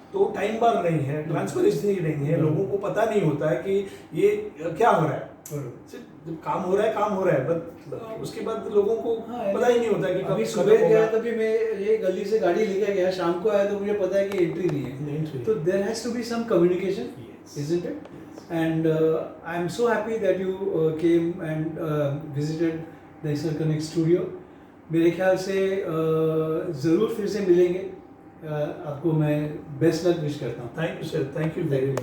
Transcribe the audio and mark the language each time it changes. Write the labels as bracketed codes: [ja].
[hi] तो टाइम बार नहीं है, ट्रांसपेरेंसी नहीं है, लोगों को पता नहीं होता है कि ये क्या हो रहा है। सिर्फ जब काम हो रहा है बट उसके बाद लोगों को पता ही नहीं होता है कि अभी कब सुबह खत्म गया होगा। तभी मैं ये गली से गाड़ी लेके गया, शाम को आया तो मुझे पता है कि एंट्री नहीं नहीं है। [en] entry। तो there has to be some communication, Yes। isn't it? And I am so happy that you came and visited the Isar Connect studio. [hi] मेरे ख्याल से ज़रूर फिर से मिलेंगे। आपको मैं बेस्ट लक विश करता हूँ। [en] Thank you sir, thank you very much.